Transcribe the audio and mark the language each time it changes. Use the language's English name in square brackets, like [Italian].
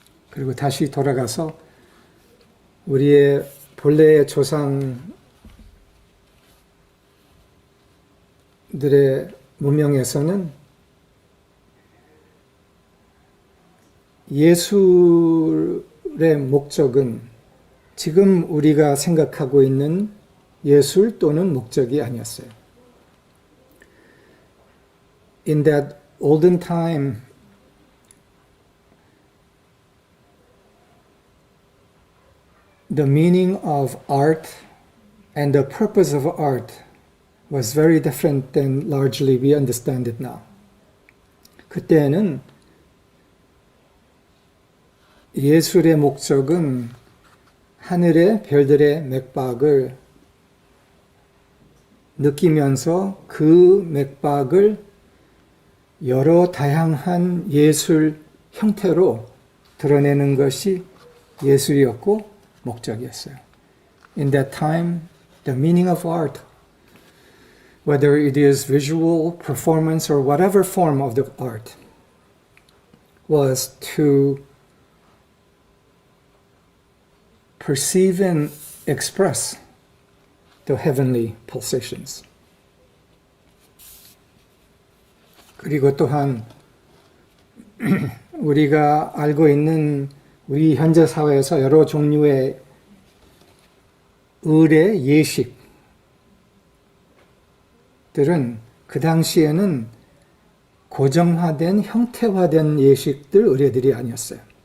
[Korean] 그리고 다시 돌아가서 우리의 본래의 조상들의 문명에서는 예술의 목적은 지금 우리가 생각하고 있는 예술 또는 목적이 아니었어요. [English] In that olden time, the meaning of art and the purpose of art was very different than largely we understand it now. [Korean] 그때는 예술의 목적은 하늘의 별들의 맥박을 느끼면서 그 맥박을 여러 다양한 예술 형태로 드러내는 것이 예술이었고 목적이었어요. [English] In that time, the meaning of art, whether it is visual, performance, or whatever form of the art, was to perceive and express the heavenly pulsations. [Korean] 그리고 또한 우리가 알고 있는 우리 현재 사회에서 여러 종류의 의례, 예식들은 그 당시에는 고정화된, 형태화된 예식들, 의례들이 아니었어요.